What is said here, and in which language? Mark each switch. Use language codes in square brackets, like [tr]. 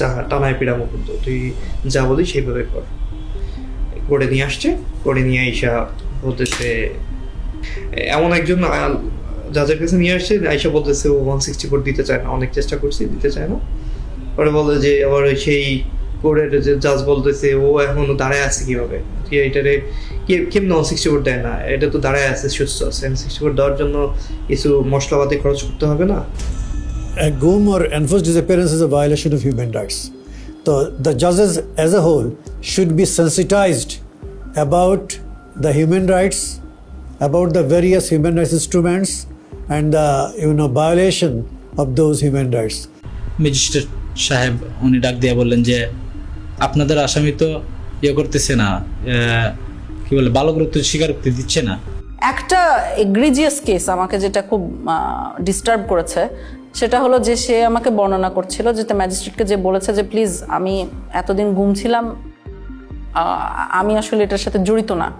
[bn] টানায় পিড়াবো, কিন্তু তুই যা বলি সেইভাবে কর। করে নিয়ে আসছে, করে নিয়ে আইসা বলতেছে, এমন একজন জাজের কাছে নিয়ে আসছে, আইসা বলতেছে ও 164 দিতে চায় না, অনেক চেষ্টা করছি দিতে চায় না। পরে বলে যে আবার সেই কোর্টের যে জাজ বলতেছে ও এখনো দাঁড়ায় আছে কিভাবে, এটারে কেমন 164 দেয় না, এটা তো দাঁড়ায় আছে, সুস্থ আছে, 164 দেওয়ার জন্য কিছু মশলাপাতি খরচ করতে হবে না। [en] গুম or enforced disappearance is a violation of human rights. So the judges as a whole should be sensitized about the human rights, about the various human rights instruments and the violation of those human rights. [bn] Magistrate সাহেব উনি ডাক দিয়ে বললেন যে আপনাদের আসামি তো করতেছে না, কি বলে বালকরূপ স্বীকারোক্তি দিচ্ছে না। একটা এগ্রিজিয়াস কেস আমাকে যেটা খুব ডিস্টার্ব করেছে সেটা হলো যে সে আমাকে বর্ণনা করছিল যে ম্যাজিস্ট্রেটকে যে বলেছে যে প্লিজ আমি এতদিন ঘুমছিলাম, আমি আসলে এটার সাথে জড়িত না।